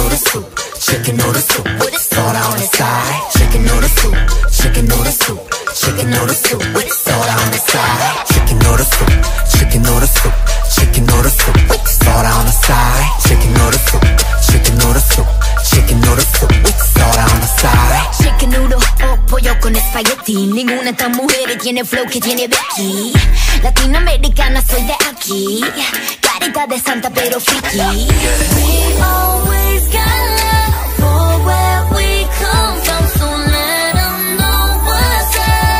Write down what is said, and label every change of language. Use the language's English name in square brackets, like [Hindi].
[English] soup, chicken noodle soup with soda on the side. Chicken noodle soup, chicken noodle soup, chicken noodle soup with soda on the side. Chicken noodle soup, chicken noodle soup, chicken noodle soup with soda on the side. Chicken noodle soup, chicken noodle soup, chicken noodle soup with soda on the side. Chicken noodle [Spanish] o pollo con espagueti. Ninguna de estas mujeres tiene flow que tiene Becky. Latinoamericana, soy de aquí. Carita de santa pero friki. [English] We always got love for where we come from, so let them know what's up.